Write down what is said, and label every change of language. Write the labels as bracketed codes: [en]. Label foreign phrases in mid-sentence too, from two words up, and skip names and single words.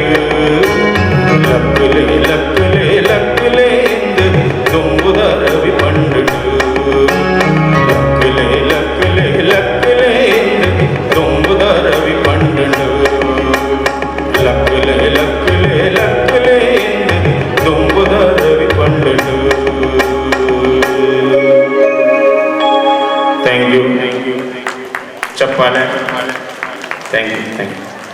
[tcy] ಲಕ್ಕುಲೆ ಲಕ್ಕುಲೆ ಲಕ್ಕುಲೆ ತುಂಬುದ ರವಿ ಪಂಡುಡು. ಲಕ್ಕಲೆ ಲಕ್ಕಲೆ ಲಕ್ಕಲೆ ತುಂಬುದ ರವಿ ಪಂಡುಡು. ಲಕ್ಕಲೆ ಲಕ್ಕಲೆ ಲಕ್ಕಲೆ ತುಂಬುದ ರವಿ ಪಂಡುಡು. [en] Thank you. ಚಪ್ಪಾಳೆ. Thank you. Thank you.